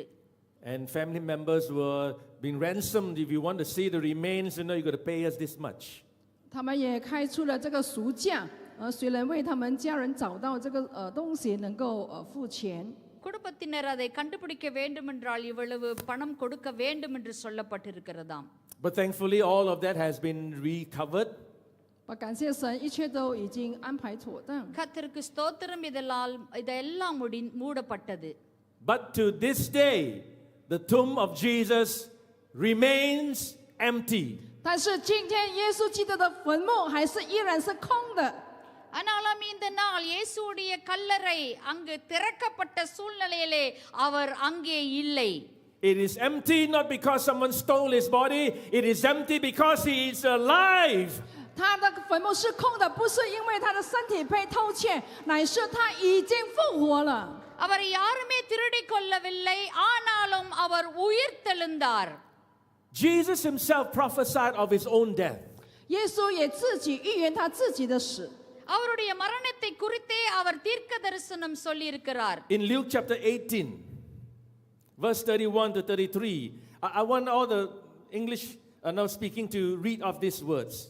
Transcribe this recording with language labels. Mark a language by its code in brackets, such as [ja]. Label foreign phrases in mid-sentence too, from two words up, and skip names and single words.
[en] And family members were being ransomed. If you want to see the remains, you got to pay us this much. [zh] 他们也开出了这个赎价，虽然为他们家人找到这个东西能够付钱。 [ta] குடும்பத்தினர் அதை கண்டுபிடிக்க வேண்டும் என்றால் இவ்வளவு பணம் கொடுக்க வேண்டும் என்று சொல்லப்பட்டிருக்கிறதாம். [en] But thankfully, all of that has been recovered. [zh] 感谢神，一切都已经安排妥当。 [ta] கர்த்தருக்கு ஸ்தோத்திரம். இதெல்லாம் மூடப்பட்டது. [en] But to this day, the tomb of Jesus remains empty. [zh] 但是今天耶稣基督的坟墓还是依然是空的。 [ta] ஆனாலும் இந்த நாள் இயேசுவுடைய கல்லறை அங்கு திறக்கப்பட்ட சூழ்நிலையிலே அவர் அங்கே இல்லை. [en] It is empty not because someone stole his body. It is empty because he is alive. [zh] 他的坟墓是空的，不是因为他的身体被偷窃，乃是他已经复活了。 [ta] அவர் யாருமே திருடிக் கொள்ளவில்லை, ஆனாலும் அவர் உயிர்த்தெழுந்தார். [en] Jesus himself prophesied of his own death. [zh] 耶稣也自己预言他自己的死。 [ta] அவருடைய மரணத்தை குறித்தே அவர் தீர்க்க தரிசனம் சொல்லியிருக்கிறார். [en] In Luke chapter 18, verse 31 to 33, I want all the English now speaking to read off these words.